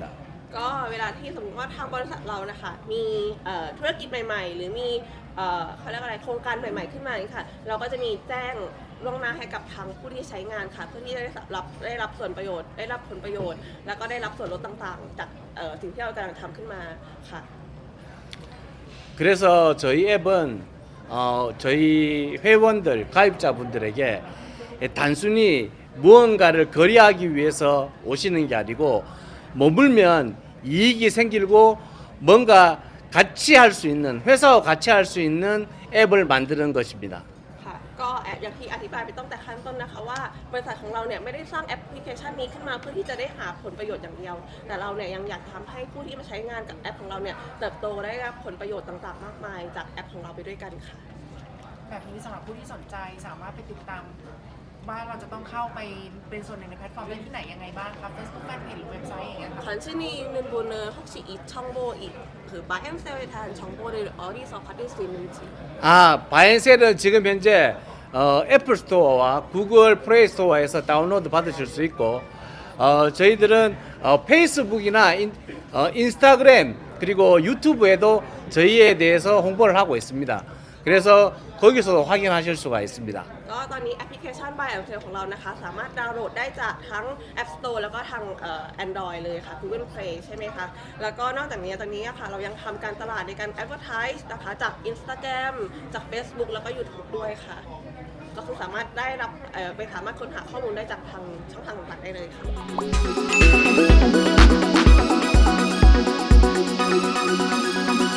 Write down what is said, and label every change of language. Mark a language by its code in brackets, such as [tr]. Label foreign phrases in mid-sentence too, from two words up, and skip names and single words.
[th] ก็เวลาที่สมมติว่าทางบริษัทเรานะคะมีธุรกิจใหม่ๆหรือมีเขาเรียกอะไรโครงการใหม่ๆขึ้นมาอย่างนี้ค่ะเราก็จะมีแจ้งล่วงหน้าให้กับทางผู้ที่ใช้งานค่ะเพื่อที่จะได้รับส่วนประโยชน์ได้รับผลประโยชน์ แล้วก็ได้รับส่วนลดต่างๆจากสิ่งที่เรากำลังทำขึ้นมาค่ะ [ko] 그래서 저희 앱은 저희 회원들 가입자분들에게 단순히 무언가를 거래하기 위해서 오시는 게 아니고 머물면 이익이 생기고 뭔가 같이 할 수 있는 회사와 같이 할 수 있는 앱을 만드는 것입니다. [th] ค่ะก็อย่างที่อธิบายไปตั้งแต่ขั้นต้นนะคะว่าบริษัทของเราเนี่ยไม่ได้สร้างแอปพลิเคชันนี้ขึ้นมาเพื่อที่จะได้หาผลประโยชน์อย่างเดียวแต่เราเนี่ยยังอยากทำให้ผู้ที่มาใช้งานกับแอปของเราเนี่ยเติบโตได้รับผลประโยชน์ต่างๆมากมายจากแอปของเราไปด้วยกันค่ะ แบบนี้สำหรับผู้ที่สนใจสามารถไปติดตามว่าเราจะต้องเข้าไปเป็นส่วนหนึ่งในแพลตฟอร์มได้ที่ไหนยังไงบ้างครับ Facebook Fanpage หรือเว็บไซต์อย่างเงี้ยค่ะ [ko] 관심이 있는 분은 혹시 이 정보 그 마엠셀에 대한 정보를 어디서 받을 수 있는지 바엔셀은 지금 현재 애플 스토어와 구글 플레이 스토어에서 다운로드 받으실 수 있고 저희들은 페이스북이나 인스타그램 그리고 유튜브에도 저희에 대해서 홍보를 하고 있습니다. 그래서 거기서도 확인하실 수가 있습니다. [th] ก็ตอนนี้แอปพลิเคชัน Buy and Sell ของเรานะคะสามารถดาวน์โหลดได้จากทั้ง App Store แล้วก็ทางAndroid เลยค่ะ Google Play ใช่ไหมคะ แล้วก็นอกจากนี้ตอนนี้ค่ะเรายังทำการตลาดในการ Advertise นะคะจาก Instagram จาก Facebook แล้วก็ YouTube ด้วยค่ะ ก็คือสามารถได้รับไปสามารถค้นหาข้อมูลได้จากทางช่องทางต่างๆได้เลยค่ะ